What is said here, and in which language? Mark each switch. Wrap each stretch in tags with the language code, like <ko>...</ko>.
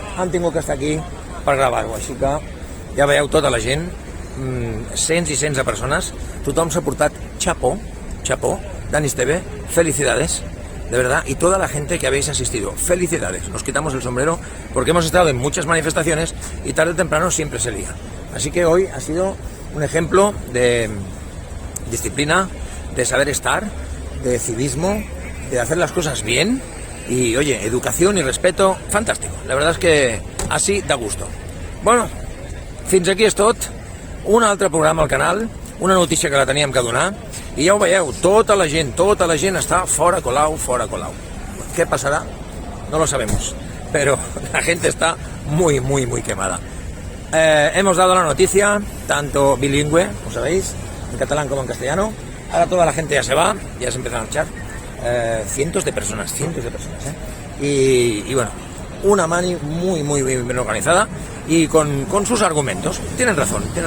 <ca>Han tingut que estar aquí per gravar-ho, així que ja veieu tota la gent, cents i cents de persones, tothom s'ha portat chapó,</ca> <es>Dani Esteve, felicidades, de verdad, y toda la gente que habéis asistido, felicidades, nos quitamos el sombrero porque hemos estado en muchas manifestaciones y tarde o temprano siempre se lía. Así que hoy ha sido un ejemplo de disciplina, de saber estar, de civismo, de hacer las cosas bien y, oye, educación y respeto, fantástico. La verdad es que así da gusto.</es> <ca>Bueno, fins aquí és tot, un altre programa al canal, una notícia que la teníem que donar, i ja ho veieu, tota la gent està fora Colau.</ca> <es>¿Qué pasará? No lo sabemos, pero la gente está muy quemada. Hemos dado la noticia, tanto bilingüe, como sabéis, en catalán como en castellano. Ahora toda la gente ya se va, ya se empiezan a marchar. Cientos de personas, Y bueno, una mani muy bien organizada y con sus argumentos. Tienen razón.</es>